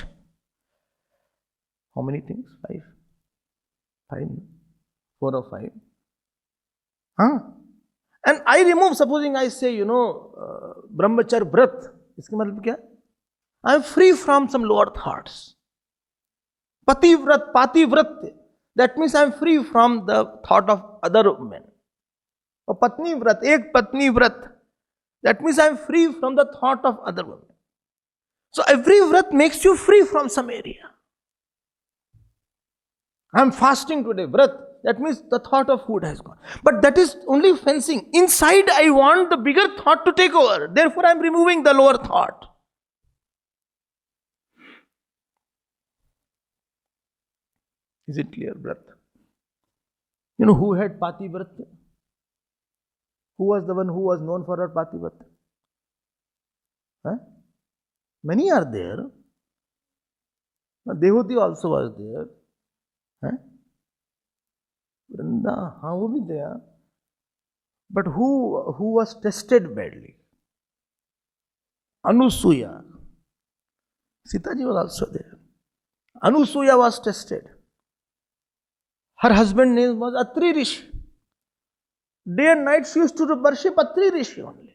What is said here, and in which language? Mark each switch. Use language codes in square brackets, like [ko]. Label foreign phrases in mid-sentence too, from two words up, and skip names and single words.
[en] How many things? 5? 4 or 5? Huh? And I remove, supposing I say, [hi] ब्रह्मचर व्रत. इसका मतलब क्या? [en] I am free from some lower thoughts. [hi] पति व्रत, पति व्रत. [en] That means I am free from the thought of other women. [hi] Or पत्नी व्रत, एक पत्नी व्रत. [en] That means I am free from the thought of other women. So every vrat makes you free from some area. I am fasting today, vrat. That means the thought of food has gone. But that is only fencing. Inside I want the bigger thought to take over. Therefore I am removing the lower thought. Is it clear, vrat? You know who had [hi] पति व्रत? [en] Who was the one who was known for her [hi] पति व्रत? [en] Huh? Many are there. Dehuti also was there. [hi] Huh? वृंदा, हाँ वो भी there. [en] But who was tested badly? Anusuya. Sitaji was also there. Anusuya was tested. Her husband's name was Atri Rishi. Day and night she used to worship Atri Rishi only.